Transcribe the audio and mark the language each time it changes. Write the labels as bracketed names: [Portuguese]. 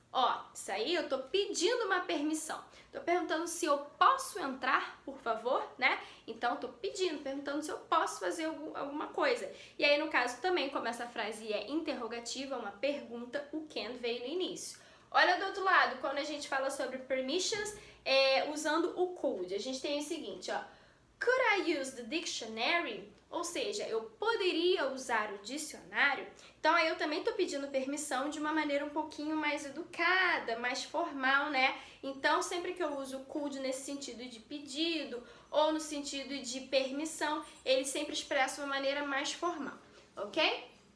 [Portuguese] Ó, isso aí eu tô pedindo uma permissão. Tô perguntando se eu posso entrar, por favor, né? Então, tô pedindo, perguntando se eu posso fazer alguma coisa. E aí, no caso, também, como essa frase é interrogativa, uma pergunta, o can veio no início. Olha do outro lado, quando a gente fala sobre permissions, usando o could, a gente tem o seguinte, ó. [English] Could I use the dictionary? [Portuguese] Ou seja, eu poderia usar o dicionário? Então, aí eu também tô pedindo permissão de uma maneira um pouquinho mais educada, mais formal, né? Então, sempre que eu uso o could nesse sentido de pedido ou no sentido de permissão, ele sempre expressa uma maneira mais formal, ok?